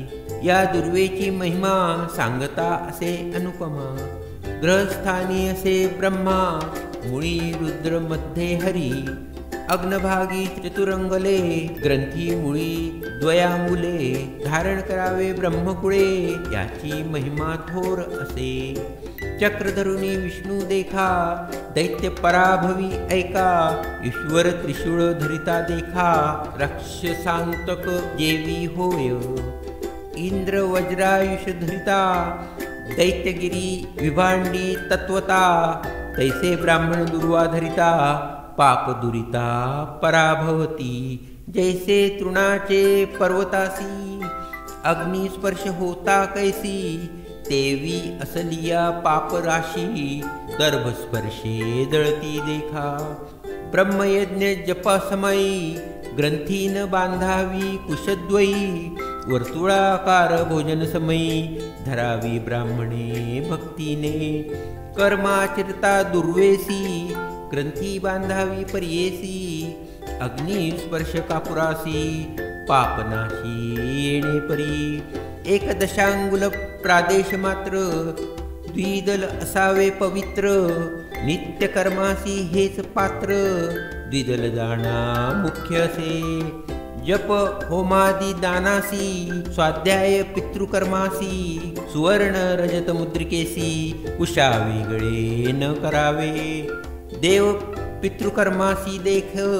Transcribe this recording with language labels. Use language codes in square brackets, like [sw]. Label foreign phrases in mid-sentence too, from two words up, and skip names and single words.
[mr] या दुर्वेची महिमा सांगता असे अनुपमा, ग्रहस्थानी असे ब्रह्मा, मुळी रुद्र मध्ये हरी, अग्नभागी चतुरंगले, ग्रंथी मुळी द्वयामुले, धारण करावे ब्रह्मकुळे, याची महिमा थोर असे, चक्रधरुनी विष्णू देखा, दैत्य पराभवी ऐका, ईश्वर त्रिशूळ धरिता देखा, राक्षसांतक जेवी होय, इंद्र वज्रायुष धरिता, दैत्यगिरी विभांडी तत्वता, तैसे ब्राह्मण दुर्वा धरिता, पाप दुरिता पराभवती, जैसे तृणाचे पर्वतासी, अग्निस्पर्श होता कैसी, तेवी असलिया पाप राशी, दर्भस्पर्शे जळती देखा, ब्रह्मयज्ञ जपसमयी, ग्रंथीन बांधावी कुशद्वयी, वर्तुळाकार भोजन समयी, धरावी ब्राह्मणे भक्तीने, कर्माचरिता दुर्वेसी, ग्रंथी बांधावी परियेसी, अग्निस्पर्श कापुरासी, पापनाशी येणे परी, 1 दशांगुल प्रादेश मात्र, द्विदल असावे पवित्र, नित्य कर्मासी हेच पात्र, द्विदल जाणा मुख्य असे, जप होमादी दानासी, स्वाध्याय पितृकर्मासी, सुवर्ण रजत मुद्रिकेसी, उषा वेगळे न करावे, देव पितृकर्मासी देख,